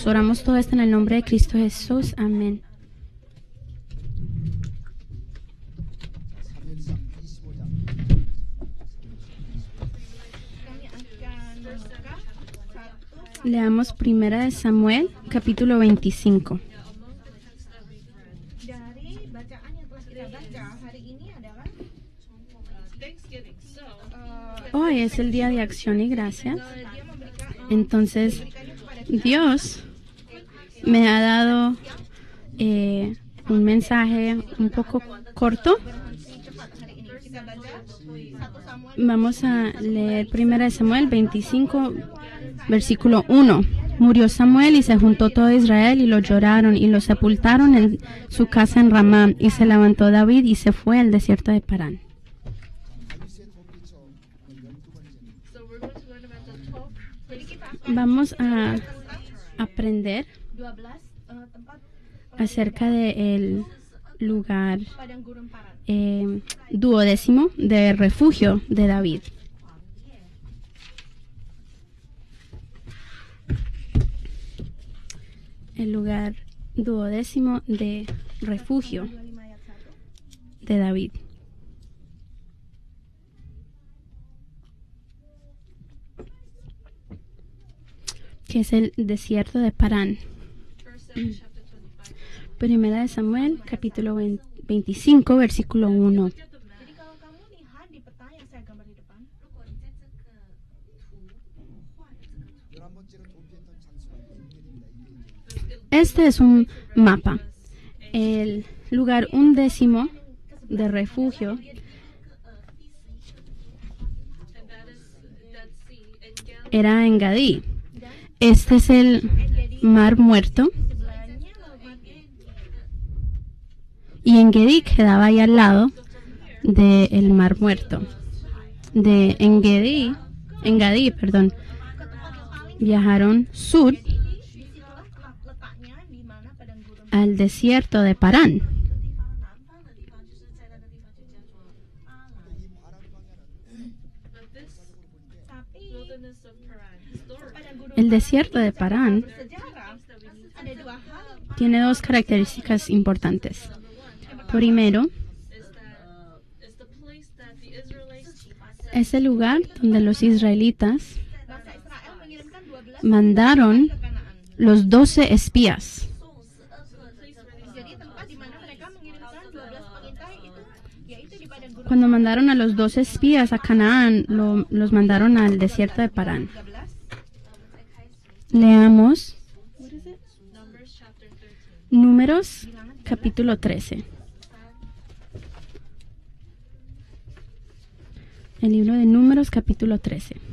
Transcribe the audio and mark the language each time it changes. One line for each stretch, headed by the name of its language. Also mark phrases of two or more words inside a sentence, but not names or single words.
Spanish: Oramos todo esto en el nombre de Cristo Jesús. Amén. Leamos 1 Samuel, capítulo 25.
Indonesian: Dari bacaan yang telah kita baca hari ini adalah
English: Thanksgiving. So,
Spanish: Hoy es el día de acción y gracias.
Indonesian: dia memberikan
Spanish: Entonces, Dios me ha dado un mensaje un poco corto.
Indonesian: cepat hari ini. Kita baca 1 Samuel
Spanish: Vamos a leer 1 Samuel 25, versículo 1. Murió Samuel y se juntó todo Israel y lo lloraron y lo sepultaron en su casa en Ramá. Y se levantó David y se fue al desierto de Parán.
English: So we're going to learn about the 12
Indonesian: Jadi kita
Spanish: Vamos a aprender
Indonesian: 12 tempat
Spanish: acerca del lugar
Indonesian: padang gurun Paran.
Spanish: duodécimo de refugio de David. El lugar duodécimo de refugio
Indonesian: 25 ayat 1.
Spanish: de David. Que es el desierto de Parán.
English: 1 Samuel chapter 25.
Spanish: Primera de Samuel, capítulo 25, versículo 1.
Indonesian: Jadi kalau kamu lihat di peta yang saya gambar di depan,
Spanish: Este es un mapa. El lugar undécimo de refugio
English: And that is Dead Sea. And Gad
Spanish: era en Gadí. Este es el Mar Muerto.
Indonesian: sebelahnya laut mati.
Spanish: Y En-Gedi quedaba ahí al lado del Mar Muerto. De En-Gedi, perdón,
Indonesian: Ke tempat yang paling
Spanish: viajaron sur
Indonesian: disitulah letaknya di mana padang gurun
Spanish: al desierto de Parán.
English: but this
Indonesian: tapi
English: wilderness of Paran, historic,
Indonesian: padang gurun
Spanish: El desierto de Parán
Indonesian: sejarah ada dua hal.
Spanish: tiene dos características importantes. Primero,
English: is the place that the Israelites
Spanish: es el lugar donde los israelitas
Indonesian: Bangsa Israel mengirimkan 12
Spanish: mandaron
Indonesian: ke Kanaan.
Spanish: los 12 espías.
Indonesian: Jadi tempat di mana mereka mengirimkan 12 pengintai itu yaitu di padang gurun
Spanish: Cuando mandaron a los 12 espías a Canaán, los mandaron al desierto de Parán. 13. Leamos
English: Numbers chapter 13.
Spanish: Números, capítulo 13. El libro de Números, capítulo 13.